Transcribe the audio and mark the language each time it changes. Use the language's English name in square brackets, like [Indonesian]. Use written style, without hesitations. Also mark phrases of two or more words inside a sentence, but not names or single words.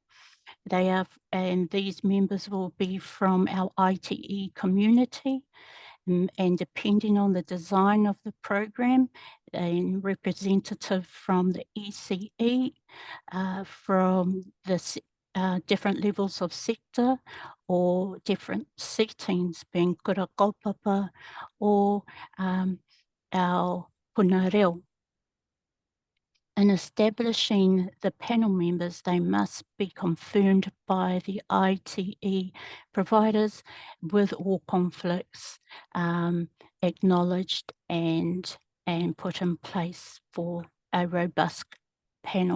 [English] And these members will be from our ITE community, and depending on the design of the program, a representative from the ECE, from the different levels of sector or different settings, being [Māori] kura kaupapa [English] or our [Māori] puna reo. [English] In establishing the panel members, they must be confirmed by the ITE providers with all conflicts acknowledged and put in place for a robust panel.